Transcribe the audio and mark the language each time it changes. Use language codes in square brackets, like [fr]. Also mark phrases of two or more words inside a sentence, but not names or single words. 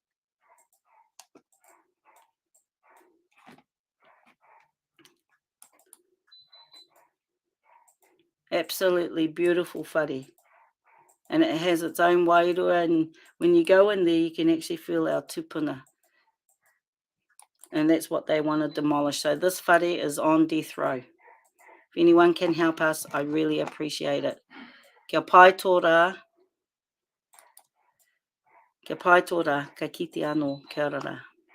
[en] Absolutely beautiful whare. And it has its own wairua, and when you go in there, you can actually feel our tupuna. And that's what they want to demolish. So this whare is on death row. If anyone can help us, I really appreciate it. [mi] Kia pai tō rā. Kia pai tō rā, ka kite anō, kia ora rā.